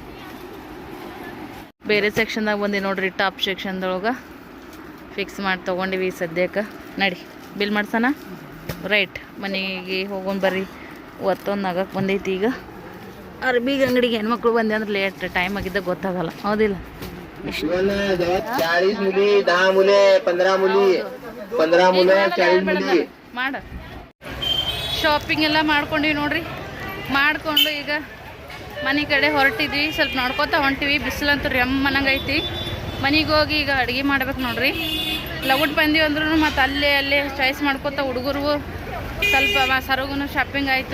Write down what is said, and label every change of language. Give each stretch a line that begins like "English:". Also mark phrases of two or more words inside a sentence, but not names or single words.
Kannada: ಬೇರೆ ಸೆಕ್ಷನ್ದಾಗ ಬಂದು ನೋಡ್ರಿ ಟಾಪ್ ಸೆಕ್ಷನ್ದೊಳಗೆ ಫಿಕ್ಸ್ ಮಾಡಿ ತೊಗೊಂಡಿವಿ ಸದ್ಯಕ್ಕೆ. ನಡಿ ಬಿಲ್ ಮಾಡ್ಸೋಣ. ರೈಟ್ ಮನೆಗೆ ಹೋಗೋಣ ಬರ್ರಿ. ಒತ್ತೊಂದು ಆಗಕ್ಕೆ ಬಂದೈತಿ. ಈಗ ಅರ್ಬಿಗೆ ಅಂಗಡಿಗೆ ಹೆಣ್ಮಕ್ಳು ಬಂದೆ ಅಂದ್ರೆ
English: late time
Kannada: ಆಗಿದ್ದಾಗ ಗೊತ್ತಾಗಲ್ಲ. ಹೌದಿಲ್ಲ?
Marathi: 40 मुली, 10 मुले, 15 मुली, 15 मुलं, 40 मुली.
Kannada: ಮಾಡ ಶಾಪಿಂಗ್ ಎಲ್ಲ ಮಾಡ್ಕೊಂಡಿವಿ ನೋಡ್ರಿ. ಮಾಡಿಕೊಂಡು ಈಗ ಮನೆ ಕಡೆ ಹೊರಟಿದ್ವಿ. ಸ್ವಲ್ಪ ನೋಡ್ಕೊತಾ ಹೊಂಟಿವಿ. ಬಿಸಿಲಂತೂ ರೆಮ್ಮನಂಗೆ ಐತಿ. ಮನೆಗೆ ಹೋಗಿ ಈಗ ಅಡುಗೆ ಮಾಡ್ಬೇಕು ನೋಡ್ರಿ. ಲಗುಟ್ ಬಂದೀವಿ ಅಂದ್ರೂ ಮತ್ತು ಅಲ್ಲೇ ಚಾಯ್ಸ್ ಮಾಡ್ಕೊತಾ ಹುಡುಗರು ಸ್ವಲ್ಪ ಸರಗುನು ಶಾಪಿಂಗ್ ಆಯಿತು.